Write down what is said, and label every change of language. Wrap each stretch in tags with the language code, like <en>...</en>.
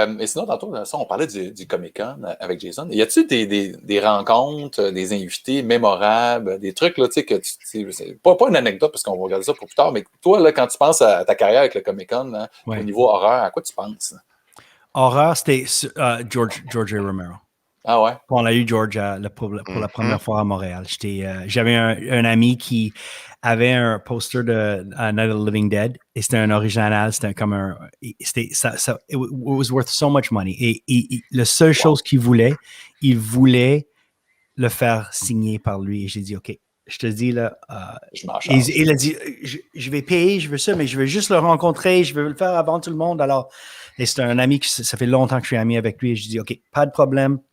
<fr>Et sinon, tantôt, on parlait du Comic-Con avec Jason. Y a-t-il des rencontres, des invités mémorables, des trucs, là, tu sais, que c'est pas une anecdote parce qu'on va regarder ça pour plus tard, mais toi, là, quand tu penses à ta carrière avec le Comic-Con, hein, au niveau horreur, à quoi tu penses? Horreur, c'était George A. Romero. Ah ouais? On a eu George pour la première fois à Montréal. J'avais un ami qui avait un poster de Night of the Living Dead et c'était un original. C'était comme un.</fr> <en>It was worth so much money.</en> <fr>Et la seule chose qu'il voulait, il voulait le faire signer par lui. Et j'ai dit, OK, je te dis là. Il a dit, je vais payer, je veux ça, mais je veux juste le rencontrer, je veux le faire avant tout le monde. Alors, et c'est un ami ça fait longtemps que je suis ami avec lui. Et je dis, OK, pas de problème.</fr>